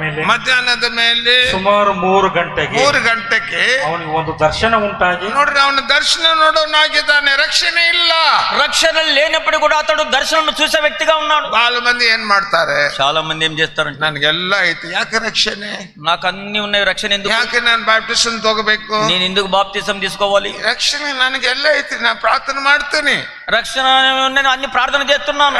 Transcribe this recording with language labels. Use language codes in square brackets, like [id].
[kn] ಮಧ್ಯಾಹ್ನದ ಮೇಲೆ ಸುಮಾರು 3 ಗಂಟೆಗೆ ಅವನಿಗೆ ಒಂದು ದರ್ಶನ ಉಂಟಾಗಿ. ನೋಡ್ರಿ, ಅವನ ದರ್ಶನ ನೋಡೋನಾಗಿದ್ದಾನೆ. ರಕ್ಷಣೆ ಇಲ್ಲ, [te] రక్షణ లేనప్పుడు కూడా అతడు దర్శనం చూసే వ్యక్తిగా ఉన్నాడు. చాలా మంది ఏం ಮಾಡ್ತಾರೆ, చాలా మంది ఏం చేస్తారంటే [kn] ನನಗೆಲ್ಲ ಐತಿ, ಯಾಕೆ రక్షಣೆ, [te] నాకు అన్ని ఉన్నాయి, రక్షణ ఎందుకు, [kn] ಯಾಕೆ ನಾನು ಬ್ಯಾಪ್ಟಿಸಮ್ ತಗೋಬೇಕು, [te] నేను ఎందుకు బాప్తిసం తీసుకోవాలి, [kn] రక్షಣೆ ನನಗೆಲ್ಲ ಐತಿ, ನಾನು ಪ್ರಾರ್ಥನೆ ಮಾಡ್ತೀನಿ, [te] రక్షణ నేను అన్ని ప్రార్థన చేస్తున్నాను,